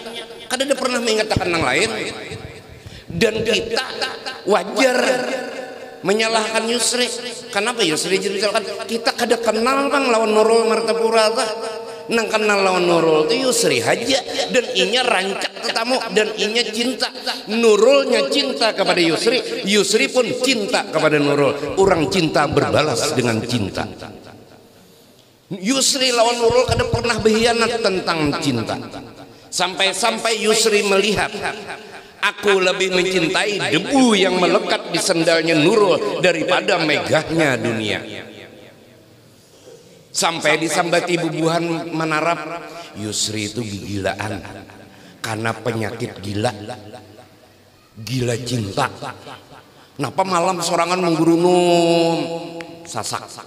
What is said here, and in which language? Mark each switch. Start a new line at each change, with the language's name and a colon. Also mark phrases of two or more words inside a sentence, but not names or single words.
Banjar: Kada ada pernah mengatakan yang lain. Dan kita wajar menyalahkan Yusri. Kenapa Yusri jadi misalkan kita kada kenal bang lawan Nurul Martapura ta. Nang kenal lawan Nurul itu Yusri aja dan inya rancak tetamu dan inya cinta.
Indonesian: Nurulnya cinta kepada Yusri, Yusri pun cinta kepada Nurul. Orang cinta berbalas dengan cinta. Yusri lawan Nurul kada pernah berkhianat tentang cinta. Sampai Yusri melihat aku lebih mencintai debu yang melekat di sendalnya Nurul daripada megahnya dunia.
Banjar: Sampai disambati bubuhan menarap Yusri itu gilaan karena penyakit gila cinta. Kenapa malam sorangan menggerunum sasak